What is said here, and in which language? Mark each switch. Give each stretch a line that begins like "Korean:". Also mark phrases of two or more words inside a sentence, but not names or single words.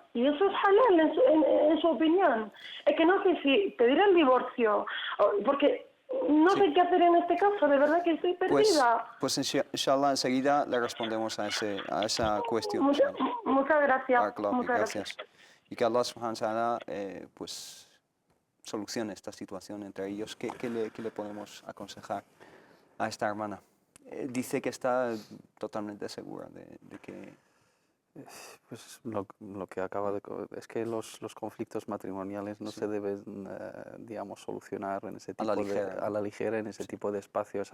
Spanish: Y eso es halal en su opinión. Es que no sé si pedir el divorcio, porque no sé qué hacer en este caso, de verdad que estoy perdida. Pues inshallah enseguida le respondemos a esa cuestión. Muchas gracias. Muchas gracias. Y que
Arabic: الله سبحانه وتعالى
Spanish: pues solucione esta situación entre ellos. ¿Qué le podemos aconsejar a esta hermana? Dice que está totalmente segura de que... Pues lo que acaba de... Es que los conflictos matrimoniales no se deben, digamos, solucionar en ese tipo a la ligera, en ese tipo de espacios.